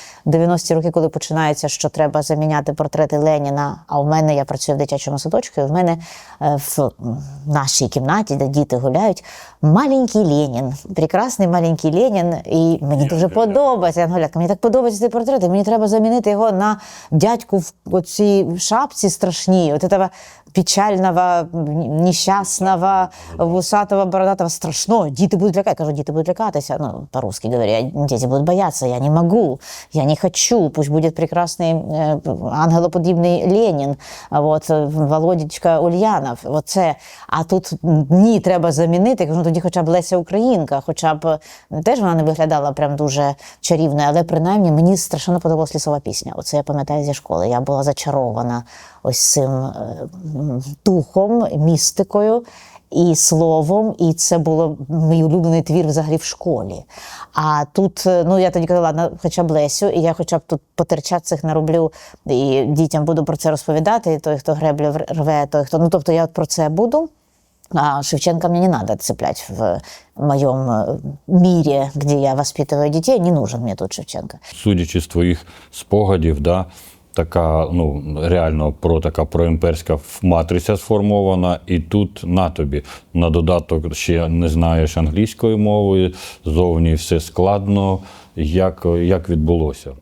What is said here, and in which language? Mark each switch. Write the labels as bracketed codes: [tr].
[uk] 90-ті роки, коли починається, що треба заміняти портрети Леніна, а у мене, я працюю в дитячому садочку, і в мене в нашій кімнаті, де діти гуляють, маленький Ленін, прекрасний маленький Ленін, і мені дуже подобається, Янголятка, мені так подобається цей портрет, і мені треба замінити його на дядьку в оцій шапці страшній, [ru] от этого печального, несчастного, [uk] вусатого, бородатого, страшного. Діти будуть лякати. Кажу, діти будуть лякатися. [ru] Ну, по-русски говоря, дети будут бояться, я не могу, я не хочу, пусть будет прекрасный ангелоподібний Ленін, вот, Володечка Ульянов, оце. [uk] А тут ні, треба замінити. Кажу, ну, тоді хоча б Леся Українка, хоча б, теж вона не виглядала прям дуже чарівною, але принаймні мені страшенно подобалась лісова пісня. Оце я пам'ятаю зі школи. Я була зачарована ось цим духом, містикою і словом, і це було мій улюблений твір взагалі в школі. А тут, ну я тоді казала, ладно, хоча б Лесю, і я хоча б тут потерчат цих нароблю, і дітям буду про це розповідати, і той, хто греблю рве, той, хто, ну тобто я от про це буду. [ru] А Шевченка мне не надо цеплять в моем мире, где я воспитываю детей, не нужен мне тут Шевченко. [uk] Судячи з твоїх спогадів, да, така, ну, реально така проімперська матриця сформована, і тут на тобі, на додаток ще не знаєш англійської мови, зовні все складно. Як відбулося?